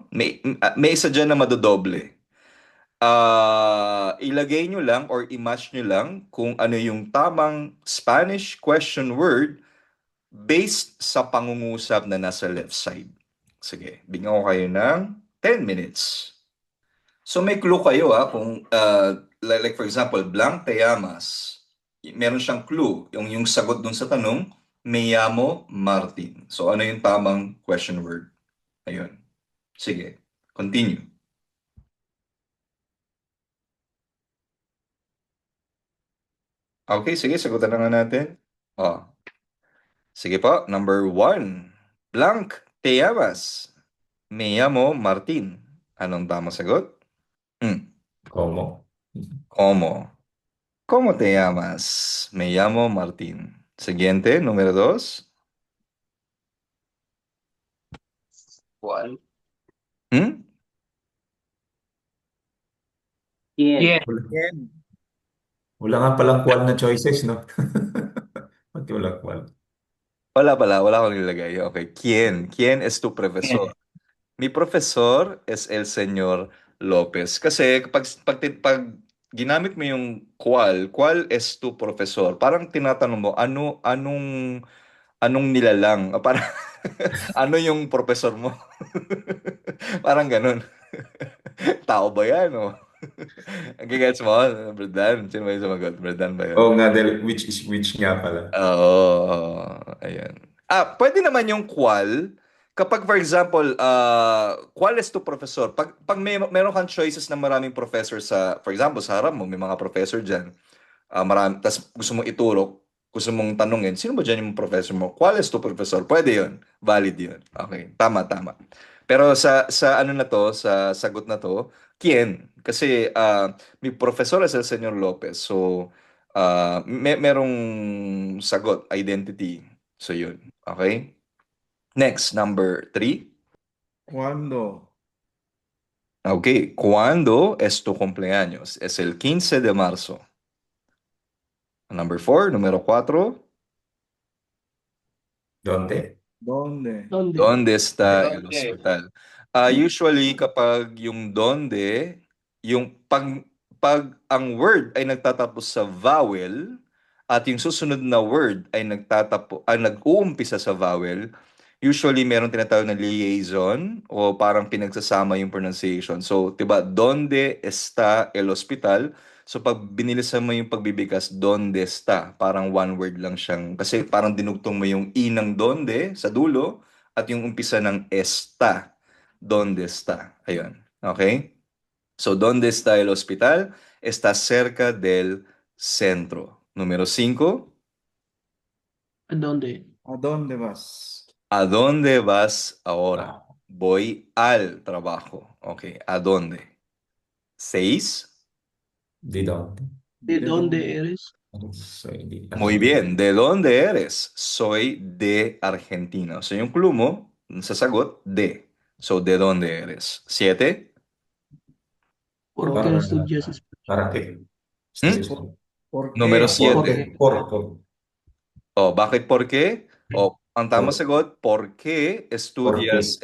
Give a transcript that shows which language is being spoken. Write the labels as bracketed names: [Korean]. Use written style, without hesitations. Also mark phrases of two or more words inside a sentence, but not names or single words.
[Filipino] May isa dyan na madodoble. Ilagay nyo lang or i-match nyo lang kung ano yung tamang Spanish question word based sa pangungusap na nasa left side. Sige, bigyan ko kayo ng 10 minutes. So may clue kayo kung like for example, blank [Spanish] te llamas. [Filipino] Meron siyang clue, yung sagot dun sa tanong, [Spanish] me llamo Martin. [Filipino] So ano yung tamang question word? Ayun. Sige, continue. Okay, sige, sagutan na nga natin. Sige po, number 1. [Spanish] Blank te llamas. Me llamo Martin. [Filipino] Anong tamang sagot? [Spanish] ¿Cómo? ¿Cómo? ¿Cómo te llamas? Me llamo Martín. Siguiente, número 2. ¿Cuál? ¿Mm? ¿Quién? [Filipino] Wala nga palang qual na choices, no? Ba't walang qual? Wala akong nilagay. [Spanish] Okay, ¿Quién es tu profesor? Mi profesor es el señor Lopez. [Filipino] Kasi pag ginamit mo yung [Spanish] ¿cuál es tu profesor? [Filipino] Parang tinatanong mo, anong nilalang? Parang, ano yung profesor mo? Parang ganun. Tao ba yan, o? Gigets mo? Bredan? Sino ba yung sumagot? Bredan ba yun? Oo nga, dahil [English] which is which [Filipino] nga pala. Oo, ayan. Pwede naman yung qual. Kapag for example, [Spanish] qual es tu professor? [Filipino] Pag meron kang choices na maraming professor for example, sa harap mo, may mga professor dyan. Tas gusto mong ituro, gusto mong tanungin, sino ba dyan yung professor mo? [Spanish] Qual es tu professor? [Filipino] Pwede yun. Valid yun. Okay, tama. Pero sa ano na to, sa sagot na to, [Spanish] ¿quién? Kasi mi profesor es el señor Lopez. [Filipino] So, merong sagot, identity. So, yun. Okay? Next, number 3. [Spanish] ¿Cuándo? [Filipino] Okay. [Spanish] ¿Cuándo es tu cumpleaños? Es el 15 de marzo. Number 4, número 4. ¿Dónde? ¿Dónde? ¿Dónde está el ¿Dónde? hospital? [Filipino] Usually, kapag yung donde, yung pag ang word ay nagtatapos sa vowel at yung susunod na word ay nag-uumpisa sa vowel, usually meron tinatawag na liaison o parang pinagsasama yung pronunciation. So, 'di ba, [Spanish] ¿Dónde está el hospital? [Filipino] So pag binilisan mo yung pagbibigkas, [Spanish] donde está, [Filipino] parang one word lang siyang, kasi parang dinugtong mo yung i ng donde sa dulo at yung umpisa ng está. Donde está. Ayun. Okay? [Spanish] So, ¿dónde está el hospital? Está cerca del centro. Número 5. ¿A dónde? ¿A dónde vas? ¿A dónde vas ahora? Voy al trabajo. Ok, ¿a dónde? 6. ¿De dónde? ¿De dónde eres? Soy de Muy bien. ¿De dónde eres? Soy de Argentina. [Filipino] So, yung clue mo, sa sagot, [Spanish] de. So, ¿de dónde eres? 7. ¿Por qué Para, estudias español? ¿para qué? ¿Mm? Estudias ¿Por Número qué? ¿Por 7. qué? por, [Filipino] Oh, bakit [Spanish] por qué? [Filipino] O ang tamang [Spanish] por, [Filipino] sagot, [Spanish] ¿por qué ¿por estudias